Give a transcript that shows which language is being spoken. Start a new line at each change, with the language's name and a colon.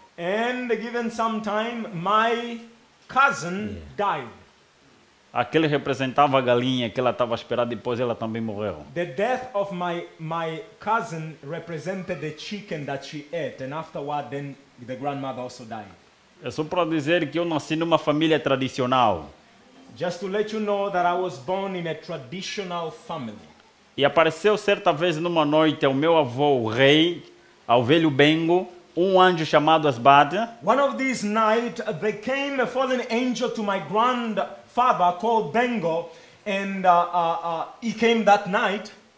English: And given some time, my cousin died.
Portuguese: Aquele representava a galinha que ela estava esperando, depois ela também morreu.
English: The death of my cousin represented the chicken that she ate, and afterward, then the grandmother also died.
Portuguese: É só para dizer que eu nasci numa família tradicional.
English: Just to let you know that I was born in a traditional family.
Portuguese: E apareceu certa vez numa noite ao meu avô, o rei, ao velho Bengo, um anjo chamado Asbad.
English: One of these nights, there came a fallen angel to my grandfather called Bengo, and he came that night.